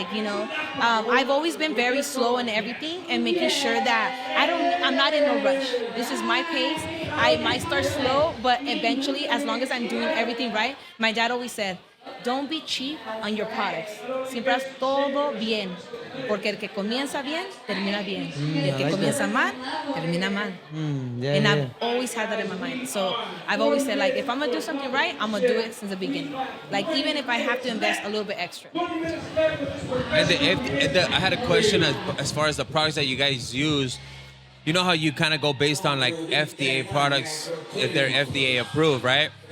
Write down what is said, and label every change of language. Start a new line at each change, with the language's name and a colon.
English: Like, I've always been very slow in everything and making sure that I'm not in a rush. This is my pace. I might start slow, but eventually, as long as I'm doing everything right, my dad always said, don't be cheap on your products.
Spanish: Siempre haz todo bien. Porque el que comienza bien, termina bien. Y el que comienza mal, termina mal.
English: And I've always had that in my mind. So I've always said, like, if I'm going to do something right, I'm going to do it since the beginning. Like, even if I have to invest a little bit extra. And I had a question as far as the products that you guys use. You know how you kind of go based on, like, FDA products, if they're FDA approved, right?